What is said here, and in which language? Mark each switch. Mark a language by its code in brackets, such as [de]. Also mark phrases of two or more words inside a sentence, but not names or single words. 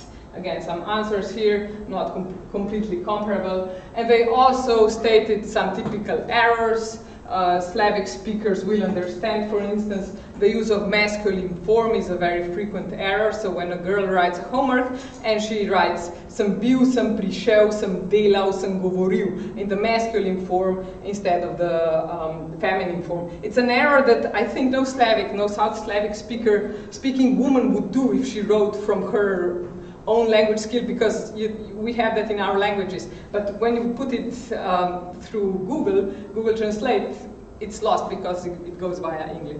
[en] Again, some answers here, not completely comparable. And they also stated some typical errors. Slavic speakers will understand, for instance, the use of masculine form is a very frequent error. So when a girl writes homework and she writes [sl] sem bil, sem prišel, sem delal, sem govoril [en] in the masculine form instead of the feminine form. It's an error that I think no South Slavic speaking woman would do if she wrote from her own language skill, because we have that in our languages. But when you put it through Google Translate, it's lost because it goes via English.